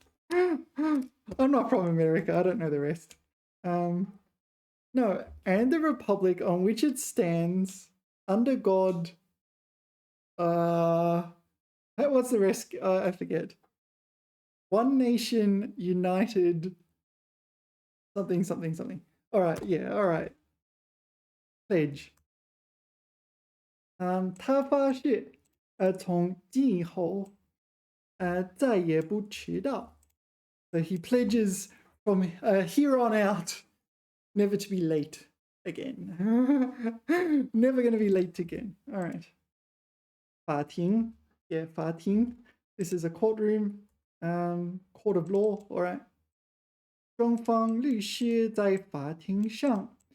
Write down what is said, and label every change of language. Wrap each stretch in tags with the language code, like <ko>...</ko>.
<en>I'm not from America, I don't know the rest. No, and the republic on which it stands, under God. What's the rest? I forget. One nation, united, something, something, something. All right, yeah, all right. Pledge.</en> <zh>他发誓，从今以后，再也不迟到.</zh> <en>So he pledges from here on out never to be late again. Never going to be late again. All right. 法庭, yeah, 法庭. This is a courtroom, court of law. All right.</en> <zh>双方律师在法庭上</zh>